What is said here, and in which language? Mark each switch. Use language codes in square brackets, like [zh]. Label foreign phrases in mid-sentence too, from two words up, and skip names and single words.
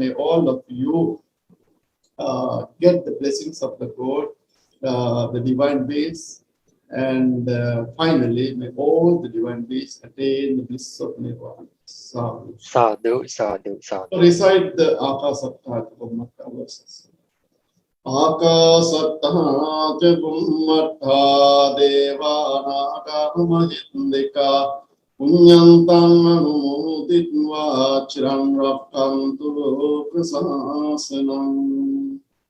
[en] May all of you get the blessings of the God, the divine base. And finally, may all the divine beings attain the bliss of nirvana. [pi] Sadhu. Sadhu, sadhu, sadhu. [en] Recite the Akasattha verses. [pi] Akasattha Buddha Devana Mahindika Punyantam Anumoditva Chiram Rakkantu Lokasasanam.